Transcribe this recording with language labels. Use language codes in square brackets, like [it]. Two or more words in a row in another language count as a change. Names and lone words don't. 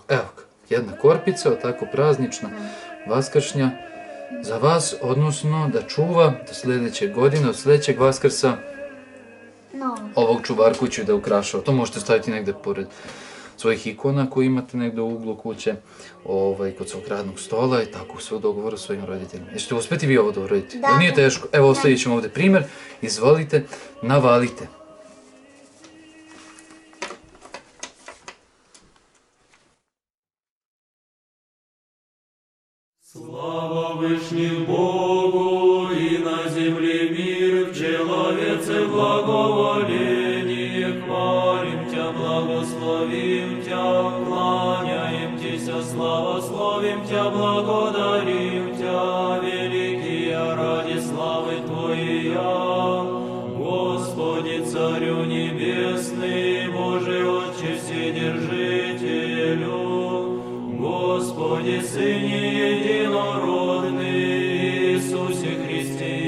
[sr] Evo ga, jedna korpica, jel tako, praznična, vaskršnja, za vas, odnosno da čuva do sljedeće godine, od sljedećeg Vaskrsa, ovog čuvarku ću da ukrašava. To možete staviti negde pored svojih ikona koje imate negde u uglu kuće, kod svog radnog stola i tako sve u dogovoru s svojim roditeljima. Jeste uspjeti vi ovo da uradite? Da. Nije teško. Evo, ostavit ćemo ovdje primjer. Izvolite, navalite. [cu] Слава Вышних Богу, и на земле мир, в человеце благоволение. Хвалим Тя, благословим Тя, кланяем Тися, славословим Тя, благодарим Тя, великие ради славы Твоя. Господи, Царю Небесный, Боже, Отче Вседержителю, Господи, Сыне Единородный, Иисусе Христе и